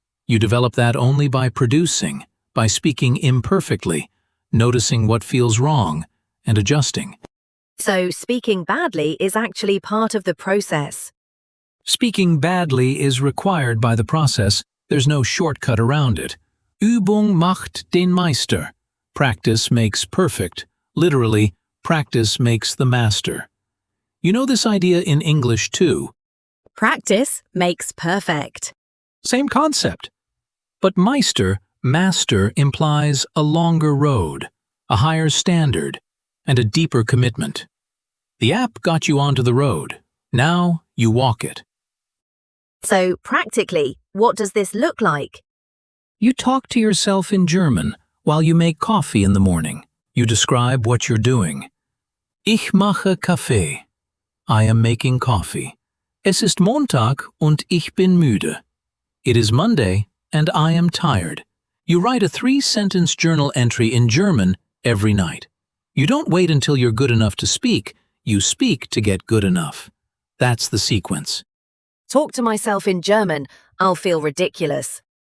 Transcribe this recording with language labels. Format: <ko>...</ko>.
<en>You develop that only by producing, by speaking imperfectly, noticing what feels wrong, and adjusting. So speaking badly is actually part of the process. Speaking badly is required by the process. There's no shortcut around it.</en> <de>Übung macht den Meister.</de> <en>Practice makes perfect. Literally, practice makes the master. You know this idea in English too. Practice makes perfect. Same concept. But Meister, master, implies a longer road, a higher standard, and a deeper commitment. The app got you onto the road. Now you walk it. So practically, what does this look like? You talk to yourself in German while you make coffee in the morning. You describe what you're doing.</en> <de>Ich mache Kaffee.</de> <en>I am making coffee.</en> <de>Es ist Montag und ich bin müde.</de> <en>It is Monday and I am tired. You write a 3-sentence journal entry in German every night. You don't wait until you're good enough to speak. You speak to get good enough. That's the sequence. Talk to myself in German, I'll feel ridiculous.</en>